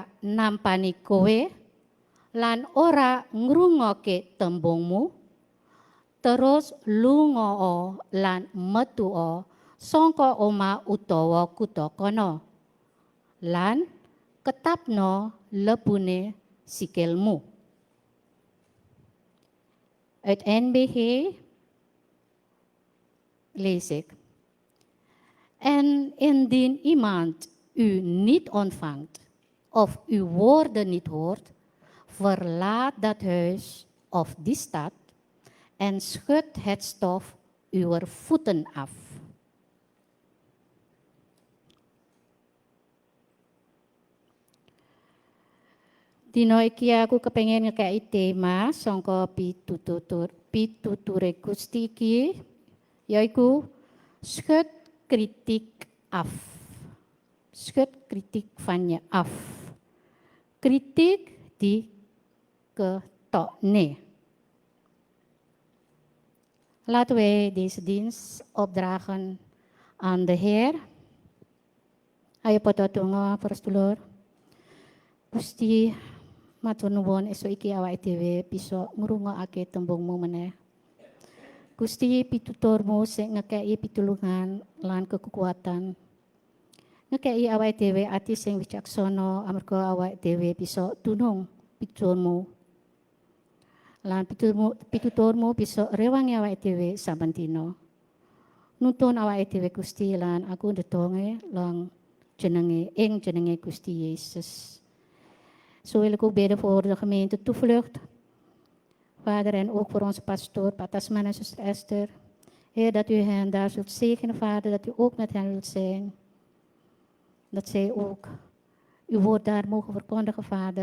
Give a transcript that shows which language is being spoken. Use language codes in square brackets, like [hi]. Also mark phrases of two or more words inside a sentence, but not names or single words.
[jv] nampani kowe lan ora ngrungokke tembungmu terus lunga lan metu sangka omah utawa kutha kono lan ketapno lebune sikilmu. [nl] Uit NBG lees ik. En indien iemand u niet ontvangt of uw woorden niet hoort, verlaat dat huis of die stad en schud het stof uw voeten af. [jv] Dino iki aku kepengen ngekei tema sangka pituture Gusti iki yaiku [nl] schud kritiek af. Schud kritiek van je af. Kritiek die [jv] ketokne. [nl] Laten wij deze dienst opdragen aan de Heer. [jv] Ayo patotungo para sedulur. Gusti matur nuwun esuk iki awake dhewe bisa ngrungokake tembungmu meneh. Gusti pituturmu sing ngekei pitulungan lan kekuatan. Ngekei awake dhewe ati sing wicaksana amarga awake dhewe bisa tunung pituturmu. Lan pituturmu bisa rewangi awake dhewe saben dina. Nuntun awake dhewe Gusti lan aku ndedonge lang jenenge Gusti Jezus. [nl] Zo wil ik ook bidden voor de gemeente Toevlucht. Vader, en ook voor onze pastoor, Patasman en zuster Esther. Heer, dat u hen daar zult zegenen, Vader, dat u ook met hen wilt zijn. Dat zij ook uw woord daar mogen verkondigen, Vader.